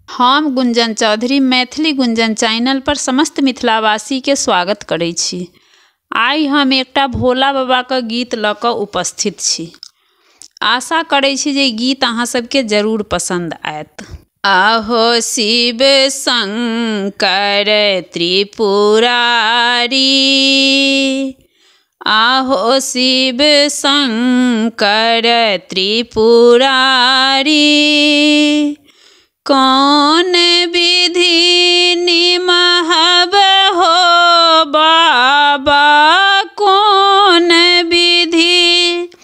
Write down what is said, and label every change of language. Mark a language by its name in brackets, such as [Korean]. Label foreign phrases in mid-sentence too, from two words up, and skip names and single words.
[Maithili] हम गुंजन चौधरी मैथिली गुंजन चैनल पर समस्त मिथिलावासी के स्वागत करै छी। आइ हम एकटा भोला बाबा के गीत लऽ कऽ उपस्थित छी। आशा करै छी जे गीत अहाँ सबके जरूर पसंद आयत। आहो शिव शंकर त्रिपुरारी, आहो शिव शंकर त्रिपुरारी, कौन विधि निमहब हो बाबा, कौन विधि